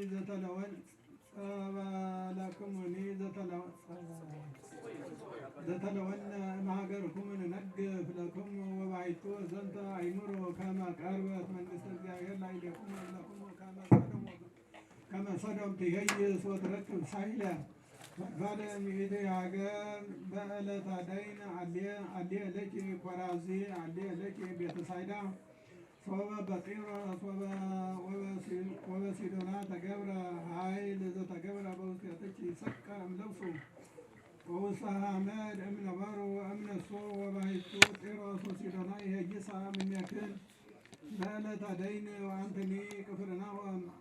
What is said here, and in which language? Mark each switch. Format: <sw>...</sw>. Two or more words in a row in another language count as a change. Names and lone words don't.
<gez>ዘተለወነ እምሀገርክሙ ንነግፍ ለክሙ ወባይቱ ዘንተ አይምሮ ከመ ቀርበት መንግሥተ እግዚአብሔር ላዕሌክሙ ለክሙ ከመ ሰዶም ትኄይስ ወትረክብ ሳይለ ባለሚእቲ ሀገር በዕለተ ደይን አልየ ለኪ ኮራዚ አልየ ለኪ ቤተሳይዳ ሶበ በጢሮስ ወበሲዶና ተገብረ ኃይል ዘተገብረ በውስቴትኪ ሰቀ እምልብሱ ወውስተ ሐመድ እምነበሩ እምነሱ ወባሕቱ ጢሮስ ወሲዶና ይሄይሳ እምኔክን በዕለተ ደይን ወአንትኒ ቅፍርናሆም</gez>